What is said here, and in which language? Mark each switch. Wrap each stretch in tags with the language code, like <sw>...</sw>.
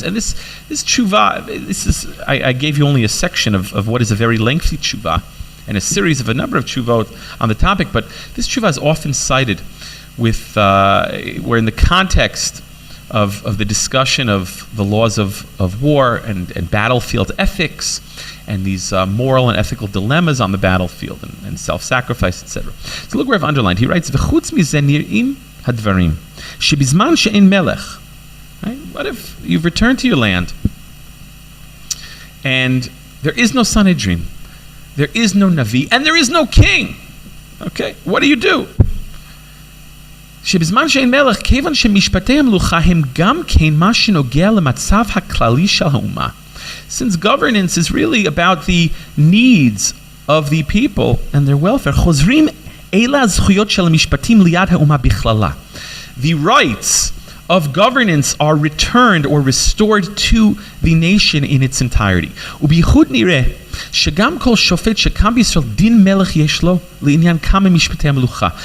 <en>And this tshuva, I gave you only a section of what is a very lengthy tshuva and a series of a number of tshuvot on the topic, but this tshuva is often cited with where in the context of the discussion of the laws of war and battlefield ethics and these moral and ethical dilemmas on the battlefield and self-sacrifice, etc. So look where I've underlined. He writes,</en> <he>"V'chutz mizeh nir'im hadvarim shebizman she'ein melech."</he> <en>Right? What if you've returned to your land and there is no Sanhedrin, there is no Navi, and there is no king? Okay, what do?</en> <he>שבזמן שאין מלך, כיוון שמשפטי המלוכה הם גם כן מה שנוגע למצב הכללי של האומה.</he> <en>Since governance is really about the needs of the people and their welfare,</en> <he>חוזרים אלה הזכויות של המשפטים ליד האומה בכללה.</he> <en>The rights of governance are returned or restored to the nation in its entirety.</en> <he>ובייחוד נראה שגם כל שופט שקם בישראל דין מלך יש לו לעניין כמה משפטי המלוכה.</he>